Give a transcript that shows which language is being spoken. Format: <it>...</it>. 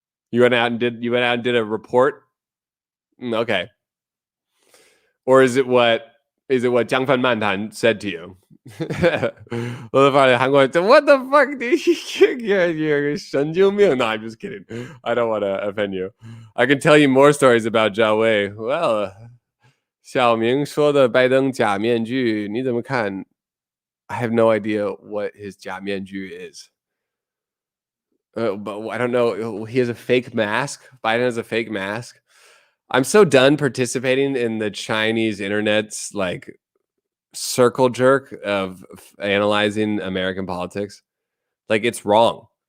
<en>You went out and did a report? Okay. Or is it what Jiang Fan Mantan said to you? What the fuck, dude? You're</en> <zh>神经病.</zh> <en>No, I'm just kidding. I don't want to offend you. I can tell you more stories about Zhao Wei.</en> <zh>Well, 小明说的拜登假面具，你怎么看?</zh> <en>I have no idea what his 假面具 is. But I don't know. He has a fake mask. Biden has a fake mask. I'm so done participating in the Chinese internet's like circle jerk of analyzing American politics. Like, it's wrong.</en>